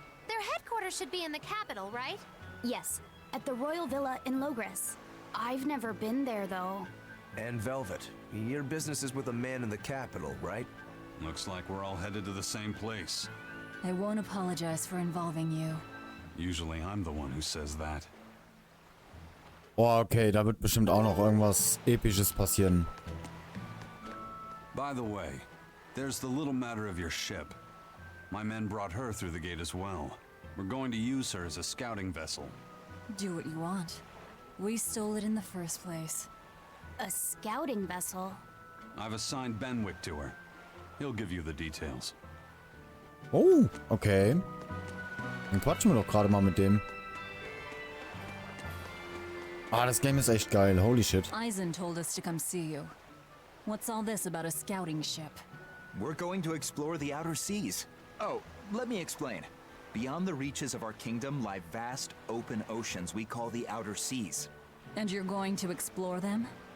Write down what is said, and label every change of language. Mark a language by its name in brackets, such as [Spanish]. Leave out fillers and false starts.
[English] Their headquarters should be in the capital, right? Yes, at the Royal Villa in Logres. I've never been there, though. And Velvet, your business is with a man in the capital, right? Looks like we're all headed to the same place. I won't apologize for involving you. Usually I'm the one who says that. [German] Oh, okay, da wird bestimmt auch noch irgendwas Episches passieren. [English] By the way, there's the little matter of your ship. My men brought her through the gate as well. We're going to use her as a scouting vessel. Do what you want. We stole it in the first place. A scouting vessel? I've assigned Benwick to her. He'll give you the details. Oh, okay. [German] Dann quatschen wir doch gerade mal mit dem. Ah, das Game ist echt geil. [English] Holy shit. Eisen told us to come see you. What's all this about a scouting ship? We're going to explore the outer seas. Oh, let me explain. Beyond the reaches of our kingdom lie vast, open oceans we call the outer seas. And you're going to explore them?